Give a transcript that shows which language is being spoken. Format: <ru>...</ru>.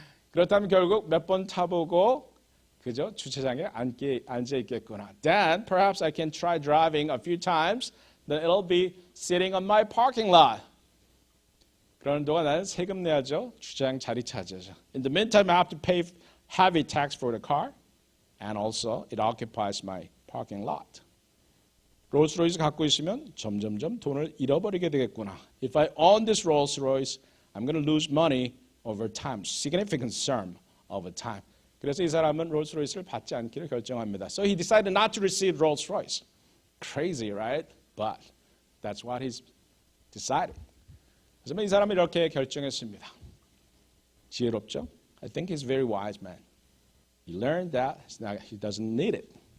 <ko>그렇다면 결국 몇 번 타보고 그죠? 주차장에 앉아 있겠구나.</ko> <en>Then perhaps I can try driving a few times. Then it'll be sitting on my parking lot.</en> <ko>그러는 동안 나는 세금 내야죠. 주차장 자리 차지하죠.</ko> <en>In the meantime, I have to pay heavy tax for the car, and also it occupies my parking lot.</en> <ko>롤스로이스 갖고 있으면 점점점 돈을 잃어버리게 되겠구나.</ko> <en>If I own this Rolls-Royce, I'm going to lose money over time, significant sum over time.</en> <ko>그래서 이 사람은 롤스로이스를 받지 않기로 결정합니다.</ko> <en>So he decided not to receive Rolls-Royce. Crazy, right? But That's what he's decided.</en> <ko>그래서 이 사람이 이렇게 결정했습니다. 지혜롭죠?</ko> <en>I think he's a very wise man. He learned that he doesn't need it.</en>